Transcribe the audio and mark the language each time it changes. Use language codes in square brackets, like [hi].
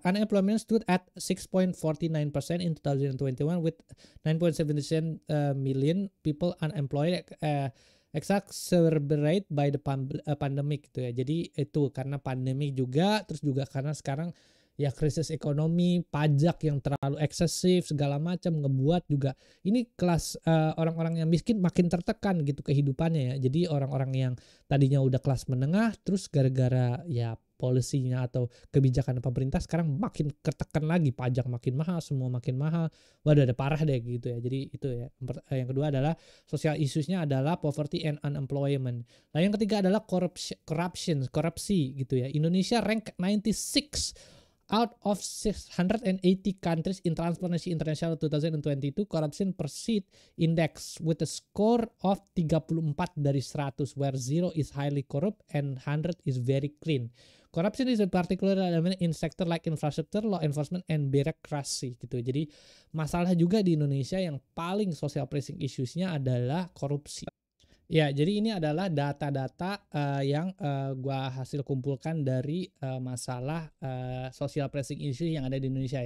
[en] Unemployment stood at 6.49% in 2021 with 9.77 million people unemployed, exacerbated by the pandemic gitu ya. [id] Jadi itu karena pandemi juga, terus juga karena sekarang ya krisis ekonomi, pajak yang terlalu eksesif segala macam ngebuat juga ini kelas orang-orang yang miskin makin tertekan gitu kehidupannya ya. Jadi orang-orang yang tadinya udah kelas menengah terus gara-gara ya polisinya atau kebijakan pemerintah sekarang makin ketekan lagi, pajak makin mahal, semua makin mahal. Waduh, ada parah deh gitu ya. Jadi itu ya. Yang kedua adalah social issues-nya adalah [en] poverty and unemployment. [id] Nah, yang ketiga adalah korupsi gitu ya. [en] Indonesia rank 96 out of 680 countries in Transparency International 2022 Corruption Perceived Index with a score of 34 [id] dari 100, [en] where 0 is highly corrupt and 100 is very clean. Corruption is a particular element in sector like infrastructure, law enforcement, and bureaucracy gitu. [id] Jadi masalah juga di Indonesia yang paling social pressing issues-nya adalah korupsi. Ya, jadi ini adalah data-data yang gua hasil kumpulkan dari masalah social pressing issue yang ada di Indonesia.